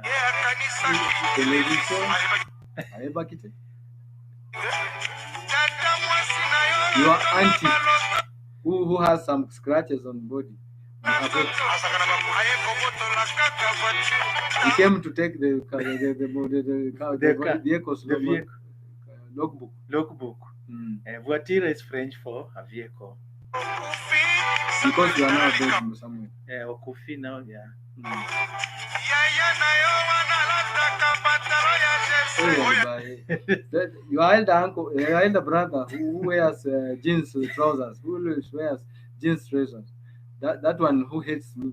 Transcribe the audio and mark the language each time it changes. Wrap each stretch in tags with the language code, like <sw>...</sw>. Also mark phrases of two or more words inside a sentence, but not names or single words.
<en>Television. Your auntie who has some scratches on body. He came to take the ekosila logbook. Logbook. Voiture is French for a vehicle. Because you are now dead somewhere. Okufi now, yeah. Your elder uncle, your elder brother who wears jeans trousers, who wears jeans trousers, that one who hates me.</en>